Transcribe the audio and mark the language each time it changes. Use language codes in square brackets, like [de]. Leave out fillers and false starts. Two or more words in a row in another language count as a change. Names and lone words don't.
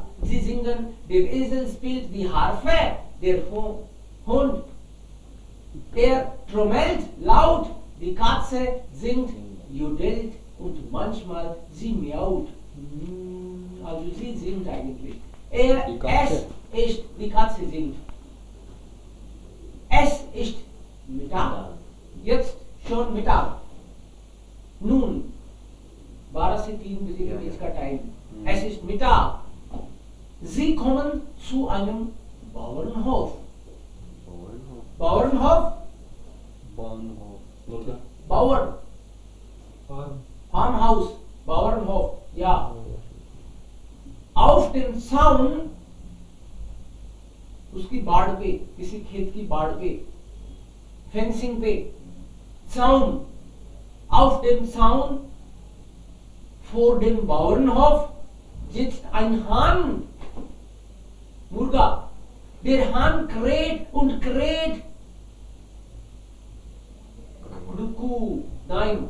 [de] Sie singen, der Esel spielt die Harfe, der Hund, er trommelt laut, die Katze singt, jodelt und manchmal sie miaut. Also sie singt eigentlich. Die Katze. Die Katze singt. Es ist Mittag, jetzt schon Mittag. [hi] Nun, 12 से 3 बजे के बीच का टाइम. [de] Es ist Mittag. Sie kommen zu einem Bauernhof. Bauernhof. Bauernhof. Bahnhof. Bauern. Farmhaus. Bauernhof. Ja. Auf dem Zaun, [hi] उसकी बाड़ पे, किसी खेत की बाड़ पे, फेंसिंग पे, [de] Zaun. Auf dem Zaun vor dem Bauernhof sitzt ein Hahn. [hi] Murga. [de] Der Hahn kräht und kräht. Kuckuck. Nein.